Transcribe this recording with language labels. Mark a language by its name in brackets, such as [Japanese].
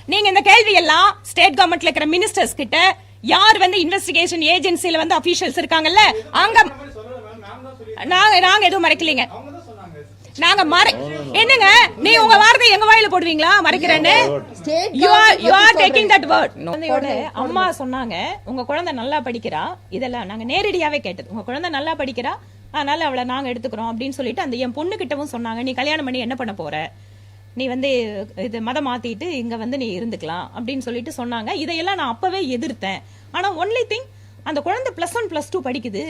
[Tamil] நீங்க இந்த கேள்வி எல்லாம் ஸ்டேட் கவர்மெண்ட்ல இருக்கிற மினிஸ்டர்ஸ் கிட்ட, யார் இன்வெஸ்டிகேஷன் ஏஜென்சில அபிஷியல்ஸ் இருக்காங்கல்ல, அங்க நாங்க எதுவும் மறைக்கலீங்க. நாங்க என்னங்க, நீ உங்க வார்த்தை எங்க வாயில போடுவீங்களா மறைக்கிறேன்னு? [English] you are taking that word. [Tamil] அம்மா சொன்னாங்க உங்க குழந்தை நல்லா படிக்கிறா. இதெல்லாம் நாங்க நேரடியாவே கேட்டது. உங்க குழந்தை நல்லா படிக்கிறா, அதனால அவளை நாங்க எடுத்துக்கிறோம் அப்படின்னு சொல்லிட்டு அந்த என் பொண்ணு கிட்டவும் சொன்னாங்க. நீ கல்யாணம் பண்ணி என்ன பண்ண போற, நீ இது மதம் மாத்திட்டு இங்க நீ இருந்துக்கலாம் அப்படின்னு சொல்லிட்டு சொன்னாங்க. இதையெல்லாம் நான் அப்பவே எதிர்த்தேன். ஆனா ஒன்லி திங், அந்த குழந்தை +1 +2 படிக்குது.